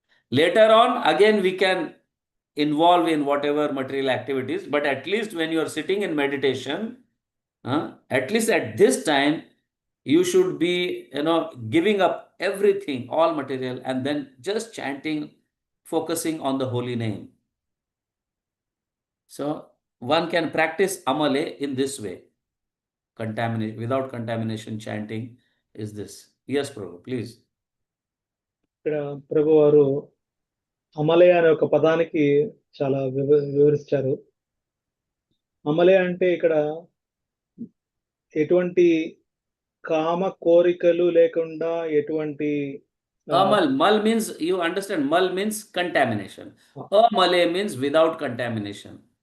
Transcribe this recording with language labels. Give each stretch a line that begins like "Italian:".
English: Later on, again, we can involve in whatever material activities, but at least when you are sitting in meditation, at least at this time, you should be, giving up everything, all material, and then just chanting, focusing on the holy name. So one can practice Amale in this way. Without contamination chanting is this. Yes, Prabhu, please.
Telugu: ఇక్కడ ప్రభు వారు అమలే అనే ఒక పదానికి చాలా వివరించారు. అమలే అంటే ఇక్కడ ఎటువంటి కామ కోరికలు లేకుండా ఎటువంటి
English: Mal means, you understand, mal means contamination. Amale means without contamination,